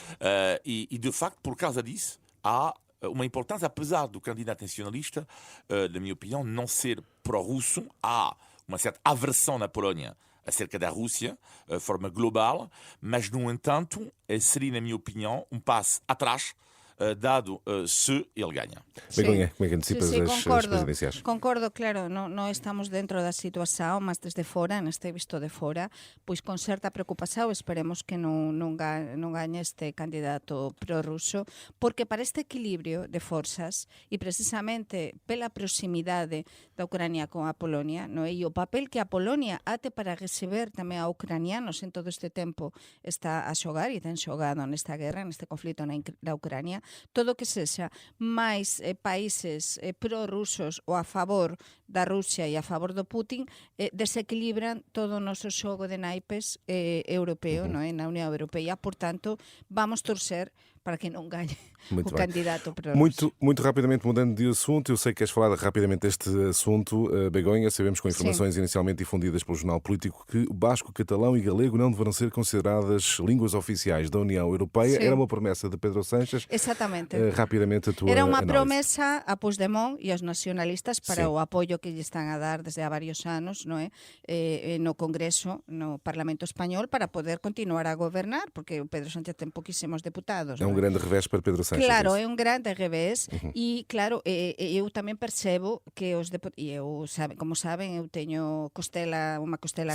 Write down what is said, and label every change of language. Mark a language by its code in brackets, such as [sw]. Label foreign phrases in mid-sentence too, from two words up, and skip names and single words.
[pt] E, de facto, por causa disso, há uma importância, apesar do candidato nacionalista, na minha opinião, não ser pró-russo, há uma certa aversão na Polónia acerca da Rússia, de forma global, mas, no entanto, seria, na minha opinião, um passo atrás, dado se ele ganha. Begonha, como é que antecipas [gl] sí, [pt] as presidenciais? [gl] Concordo, claro, non estamos dentro da situación, mas desde fora, neste visto de fora, pois con certa preocupación esperemos que non gañe este candidato prorruso, porque para este equilibrio de forzas e precisamente pela proximidade da Ucrania con a Polonia, no é? E o papel que a Polonia ate para receber tamén a ucranianos en todo este tempo está a xogar e ten xogado nesta guerra, neste conflito na Ucrania, todo que sexa máis países prorrusos ou a favor da Rusia e a favor do Putin desequilibran todo o noso xogo de naipes europeo, non é? Na Unión Europea. Por tanto, [pt] vamos torcer para que não ganhe Muito o bem. candidato prorrusso. Muito rapidamente, mudando de assunto, eu sei que queres falar rapidamente deste assunto, Begonha. Sabemos com informações inicialmente difundidas pelo Jornal Político que o basco, catalão e galego não deverão ser consideradas línguas oficiais da União Europeia. Sim. Era uma promessa de Pedro Sánchez. Exatamente. Rapidamente a tua [gl] Era unha [pt] análise. [gl] promesa a Puigdemont e aos nacionalistas para Sí. o apoio que lle están a dar desde há varios anos, non é? No Congreso, no Parlamento Español, para poder continuar a gobernar, porque o Pedro Sánchez ten poquísimos deputados. [pt] É um grande revés para Pedro Sánchez. [gl] Claro, [pt] isso. [gl] é un grande revés e claro, eu tamén percebo que os como saben, eu teño unha costela